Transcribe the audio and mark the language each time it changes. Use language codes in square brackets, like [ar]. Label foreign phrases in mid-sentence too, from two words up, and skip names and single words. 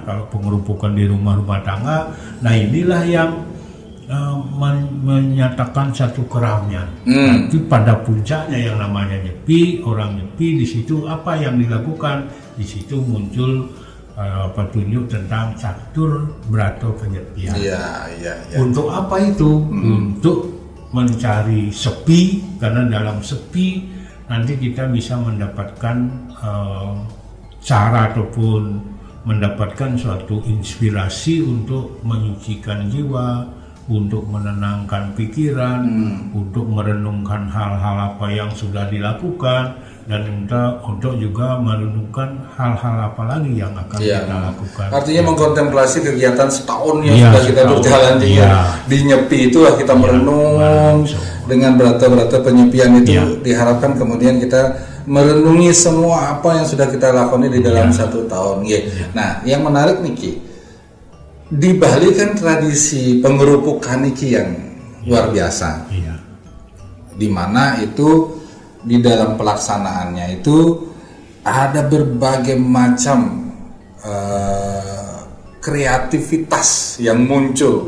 [id] Kalau pengerupukan di rumah-rumah tangga, nah inilah yang menyatakan satu keramnya. Tapi pada puncaknya yang namanya Nyepi, orang Nyepi di situ apa yang dilakukan? Di situ muncul petunjuk tentang catur brato penyepian. Untuk apa itu? Untuk mencari sepi, karena dalam sepi nanti kita bisa mendapatkan cara ataupun mendapatkan suatu inspirasi untuk menyucikan jiwa, untuk menenangkan pikiran, untuk merenungkan hal-hal apa yang sudah dilakukan, dan untuk juga merenungkan hal-hal apa lagi yang akan kita lakukan. Artinya mengkontemplasi kegiatan setahun yang sudah kita berjalan di Nyepi, itulah kita merenung dengan berata-berata penyepian itu. Diharapkan kemudian kita merenungi semua apa yang sudah kita lakukan di dalam satu tahun. Nah, yang menarik nih Ki, di Bali kan tradisi pengerupukan iki yang luar biasa. Iya. Di mana itu di dalam pelaksanaannya itu ada berbagai macam kreativitas yang muncul.